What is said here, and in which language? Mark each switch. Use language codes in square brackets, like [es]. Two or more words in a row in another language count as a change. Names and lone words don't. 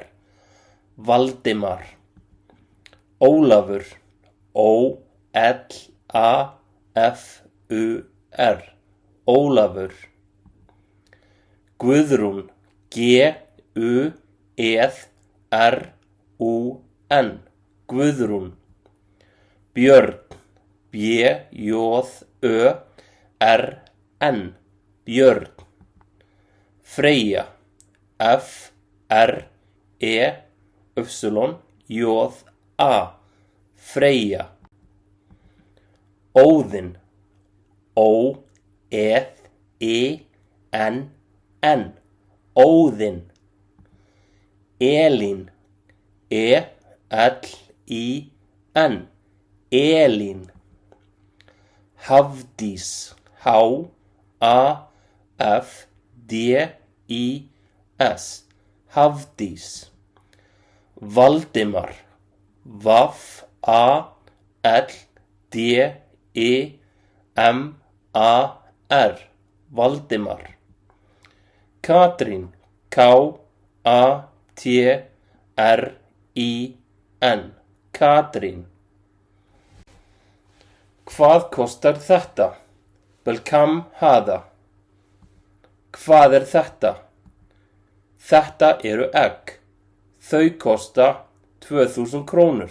[is] Valdimar. Ólafur, o, l, a, f, u, r. Ólafur. Guðrún, g, u, eð, r, u, n. Guðrún. Björn, b, j, ö, r, n. Björn. Freyja, f, r, e, y, j, a. Freyja. Óðinn, ó, eð, I, n, n. Óðinn. Elín, e, l, I, n. Elín. Hafdís, h, a, f, d, I, s. Hafdís. Valdimar, v, a, l, d, I, m, a, r. Valdimar. Katrín, k, a, t, r, I, n. Katrín. Hvað kostar þetta? [ar] بكم هذا. [is] Hvað þetta? Þetta eru egg. Þau kosta 2000 krónur.